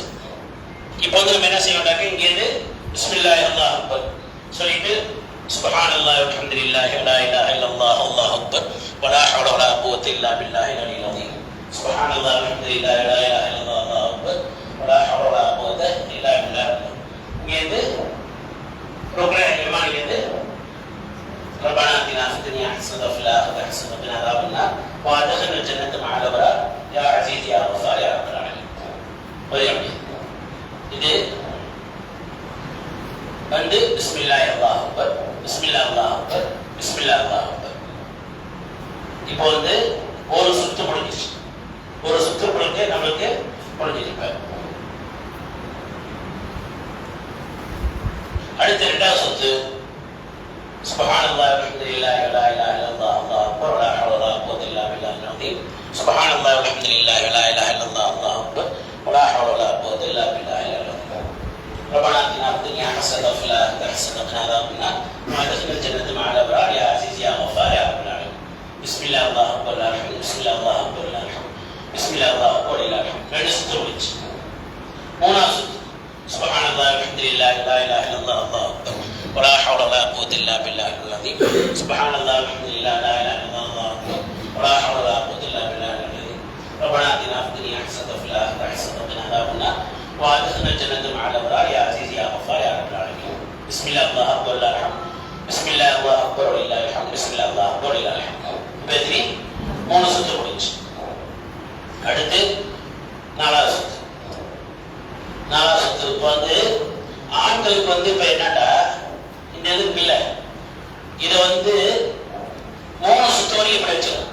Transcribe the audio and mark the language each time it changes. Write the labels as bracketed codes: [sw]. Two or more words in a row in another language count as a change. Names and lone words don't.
[ta] இப்போ வந்து நம்ம என்ன செய்யணும்னாக்க இங்கேருந்து [ar] بسم الله الله أكبر சொல்லிட்டு سبحان الله والحمد لله ولا إله إلا الله الله أكبر ولا حول ولا قوة إلا بالله العلي العظيم. سبحان الله والحمد لله ولا إله إلا الله الله أكبر ولا حول ولا قوة إلا بالله. [ta] இங்கேருந்து ருக்னே யமானிலேருந்து [ar] ربنا آتنا في الدنيا حسنة وفي الآخرة حسنة وقنا عذاب النار وأدخلنا الجنة مع الأبرار يا عزيز يا غفار يا رب العالمين. [ta] இது வந்து [ar] بسم الله الله أكبر، بسم الله الله أكبر، بسم الله الله أكبر. [ta] இப்போ வந்து ஒரு சுத்து முடிஞ்சிச்சு, ஒரு சுத்து முழுக்க நம்மளுக்கு முடிஞ்சிருப்ப. அடுத்த 2வது சுத்து [ar] سبحان الله والحمد لله ولا إله إلا الله الله أكبر ولا حول ولا قوة إلا بالله العظيم. سبحان الله والحمد لله ولا إله إلا الله الله أكبر ولا حول ولا قوة إلا بالله العظيم. ربنا آتنا في الدنيا حسنة وفي الآخرة حسنة وقنا عذاب النار وأدخلنا الجنة مع الأبرار يا عزيز يا غفار يا رب العالمين. بسم الله الله أكبر لا الحمد، بسم الله الله أكبر لا الحمد، بسم الله الله أكبر لا الحمد. [ta] 2 சுத்து முடிச்சு. 3ஆவது சுத்து [ar] سبحان الله والحمد لله ولا إله إلا الله الله أكبر ولا حول ولا قوة إلا بالله العظيم. سبحان الله والحمد لله ولا إله إلا الله الله أكبر ولا حول ولا قوة إلا بالله العظيم. ربنا آتنا في الدنيا حسنة وفي الآخرة حسنة وقنا عذاب النار وأدخلنا الجنة مع الأبرار يا عزيز يا غفار يا رب العالمين. بسم الله الله أكبر لا الحمد، بسم الله الله أكبر ولله الحمد، بسم الله الله أكبر ولله الحمد. [ta] இப்படி 3 சுத்து முடிஞ்சு. அடுத்து 4வது சுத்து. 4வது சுத்து வந்து ஆண்களுக்கு வந்து இப்ப என்னடா இந்த இதுக்கு இல்லை, இதை வந்து 3 சுத்து வரைக்கும் இப்படி வச்சிடும்.